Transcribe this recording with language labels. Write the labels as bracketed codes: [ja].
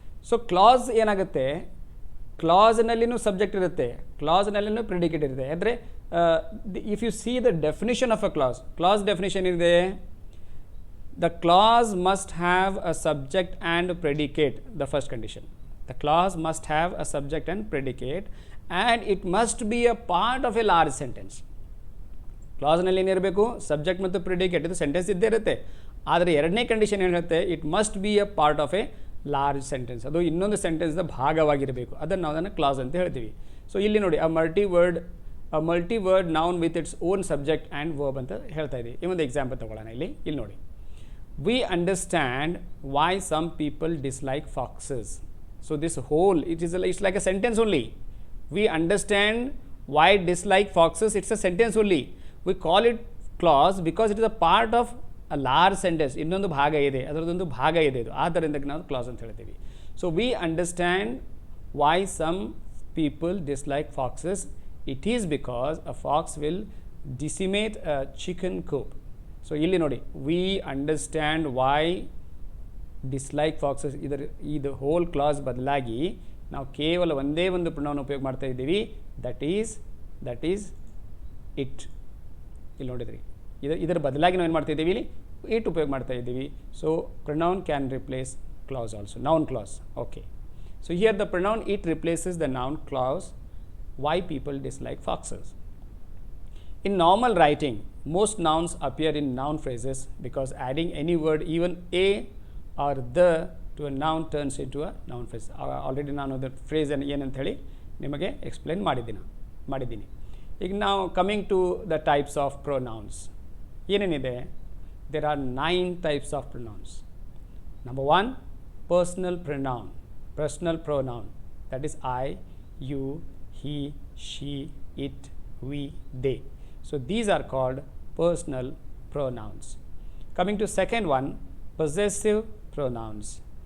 [kn] So class ಏನಾಗುತ್ತೆ, ಕ್ಲಾಸ್ನಲ್ಲಿನೂ subject ಇರುತ್ತೆ, ಕ್ಲಾಸ್ನಲ್ಲಿನೂ predicate ಇರುತ್ತೆ. [en] ಅಂದರೆ if you see the definition of a clause definition ಇದೆ, the clause must have a subject and predicate, the first condition. The clause must have a subject and predicate, and it must be a part of a large sentence. [kn] ಕ್ಲಾಸ್ನಲ್ಲಿ ಏನಿರಬೇಕು, subject ಮತ್ತು predicate, ಇದು sentence ಇದ್ದೇ ಇರುತ್ತೆ. ಆದರೆ ಎರಡನೇ condition ಏನಿರುತ್ತೆ, [en] It must be a part of a large sentence. [kn] ಅದು ಇನ್ನೊಂದು ಸೆಂಟೆನ್ಸ್ನ ಭಾಗವಾಗಿರಬೇಕು. ಅದನ್ನು ನಾವು ಅದನ್ನು ಕ್ಲಾಸ್ ಅಂತ ಹೇಳ್ತೀವಿ. ಸೊ ಇಲ್ಲಿ ನೋಡಿ, [en] a multi word noun with its own subject and verb [kn] ಅಂತ ಹೇಳ್ತಾ ಇದ್ದೀವಿ. ಈ ಒಂದು ಎಕ್ಸಾಂಪಲ್ ತೊಗೊಳ್ಳೋಣ. ಇಲ್ಲಿ ನೋಡಿ, [en] We understand why some people dislike foxes. So this whole, it's like a sentence only. We understand why dislike foxes. It's a sentence only. We call it clause because it is a part of a large sentence. [kn] ಇನ್ನೊಂದು ಭಾಗ ಇದೆ, ಅದರದೊಂದು ಭಾಗ ಇದೆ ಇದು, ಆದ್ದರಿಂದ ನಾವು class ಅಂತ ಹೇಳ್ತೀವಿ. [en] So we understand why some people dislike foxes. It is because a fox will decimate a chicken coop. So [kn] ಇಲ್ಲಿ ನೋಡಿ, [en] we understand why dislike foxes. [kn] ಇದು ಹೋಲ್ ಕ್ಲಾಸ್ ಬದಲಾಗಿ ನಾವು ಕೇವಲ ಒಂದೇ ಒಂದು ಪ್ರೊನೌನ್ ಉಪಯೋಗ ಮಾಡ್ತಾ ಇದ್ದೀವಿ, [en] That is it. [kn] ಇಲ್ಲಿ ನೋಡಿದ್ರಿ, ಇದರ ಬದಲಾಗಿ ನಾವು ಏನು ಮಾಡ್ತಾ ಇದ್ದೀವಿ, ಇಲ್ಲಿ ಇಟ್ ಉಪಯೋಗ ಮಾಡ್ತಾ ಇದ್ದೀವಿ. [en] So pronoun can replace clause also, noun clause. Okay, so here the pronoun it replaces the noun clause why people dislike foxes. In normal writing, most nouns appear in noun phrases because adding any word, even a or the, to a noun turns into a noun phrase. [kn] Already ನಾನು ಅದು phrase ಏನಂತ ಹೇಳಿ ನಿಮಗೆ explain ಮಾಡಿದ್ದೀನಿ. ಈಗ ನಾವು [en] Coming to the types of pronouns ಏನೇನಿದೆ, there are 9 types of pronouns. Number 1, personal pronoun, that is I, you, he, she, it, we, they. So these are called personal pronouns. Coming to second one, possessive pronouns.